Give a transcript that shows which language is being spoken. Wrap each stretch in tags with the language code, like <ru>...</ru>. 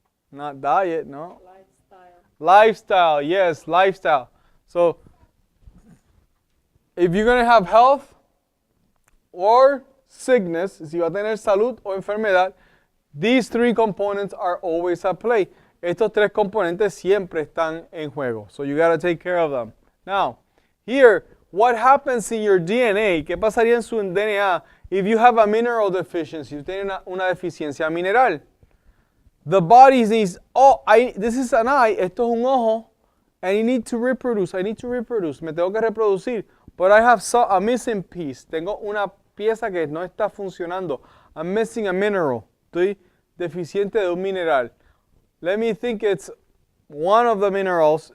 <en>Not diet, no? Lifestyle, yes, lifestyle. So, if you're going to have health or sickness,</en> <es>si va a tener salud o enfermedad,</es> <en>these three components are always at play.</en> <es>Estos tres componentes siempre están en juego.</es> <en>So you got to take care of them. Now, here, what happens in your DNA?</en> <es>¿Qué pasaría en su DNA</es> <en>if you have a mineral deficiency?</en> <es>Si usted tiene una deficiencia mineral.</es> <en>The body needs, this is an eye,</en> <es>esto es un ojo,</es> <en>and you need to reproduce. I need to reproduce.</en> <es>Me tengo que reproducir.</es> <en>But I have a missing piece.</en> <es>Tengo una pieza que no está funcionando.</es> <en>I'm missing a mineral.</en> <es>Estoy deficiente de un mineral.</es> <en>Let me think it's one of the minerals.</en>